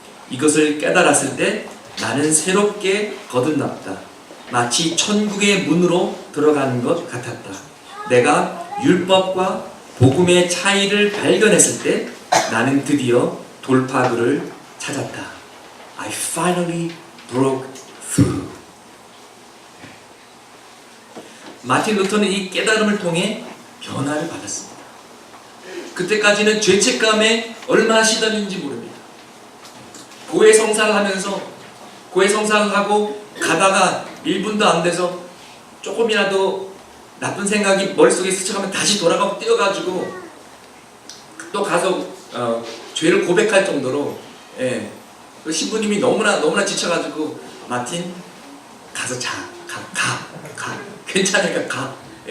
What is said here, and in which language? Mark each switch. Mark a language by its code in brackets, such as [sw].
[ko] 이것을 깨달았을 때 나는 새롭게 거듭났다. 마치 천국의 문으로 들어가는 것 같았다. 내가 율법과 복음의 차이를 발견했을 때 나는 드디어 돌파구를 찾았다. [en] I finally broke through. [ko] 마틴 루터는 이 깨달음을 통해 변화를 받았습니다. 그때까지는 죄책감에 얼마나 시달리는지 모릅니다. 고해성사를 하면서 고해성사를 하고 가다가 1분도 안 돼서 조금이라도 나쁜 생각이 머릿속에 스쳐가면 다시 돌아가고 뛰어가지고 또 가서 죄를 고백할 정도로, 그 신부님이 너무나 지쳐가지고 마틴 가서 가 괜찮으니까 가.